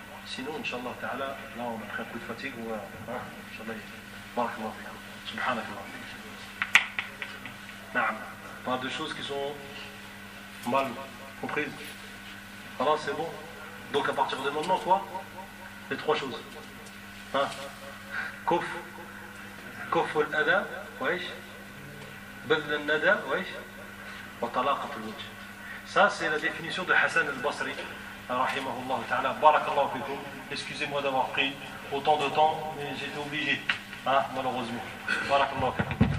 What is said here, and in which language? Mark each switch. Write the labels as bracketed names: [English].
[French] Sinon, Inch'Allah ta'ala, là on a pris un coup de fatigue. Inch'Allah, barakallahu fikoum. Subhanakallah. Pas de choses qui sont mal comprises. Voilà, c'est bon. Donc à partir de maintenant, quoi? Les trois choses. [Arabic] كف الأذى وإيش بذل الندى وإيش وطلاقة الوجه. [French] Ça c'est la définition de Hassan al-Basri rahimahullah ta'ala. Barakallahu fikoum. Excusez-moi d'avoir pris autant de temps, mais j'étais obligé, malheureusement. Barakallahu fikoum.